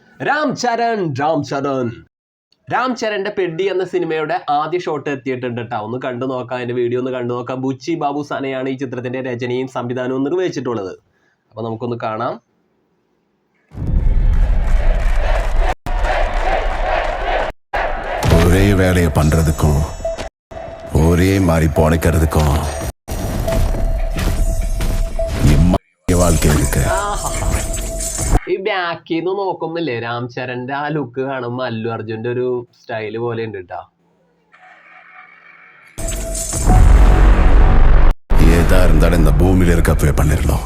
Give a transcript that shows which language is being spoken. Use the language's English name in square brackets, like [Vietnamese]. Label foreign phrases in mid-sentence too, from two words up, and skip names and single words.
[Malayalam] രാം ചരന്റെ പെഡി എന്ന സിനിമയുടെ ആദ്യ ഷോട്ട് എത്തിയിട്ടുണ്ട് കേട്ടോ. ഒന്ന് കണ്ടു നോക്കാം, അതിന്റെ വീഡിയോ ഒന്ന് കണ്ടു നോക്കാം. ബുച്ചി ബാബു സാനയാണ് ഈ ചിത്രത്തിന്റെ രചനയും സംവിധാനവും നിർവഹിച്ചിട്ടുള്ളത്. അപ്പൊ നമുക്കൊന്ന് കാണാം. [Tamil] ஒரே வேலையை பண்றதுக்கும் ஒரே மாதிரி பொழைக்கிறதுக்கும் வாழ்க்கை இருக்கு. [Malayalam] ഈ ബാക്കിൽ നിന്ന് നോക്കുന്നില്ലേ, രാം ചരന്റെ ആ ലുക്ക് കാണുമ്പോ അല്ലു അർജുന്റെ ഒരു സ്റ്റൈല് പോലെ ഉണ്ട് കേട്ടോ. [Tamil] ஏதா இருந்தாலும் இந்த பூமியில இருக்கப்பவே பண்ணிடணும்.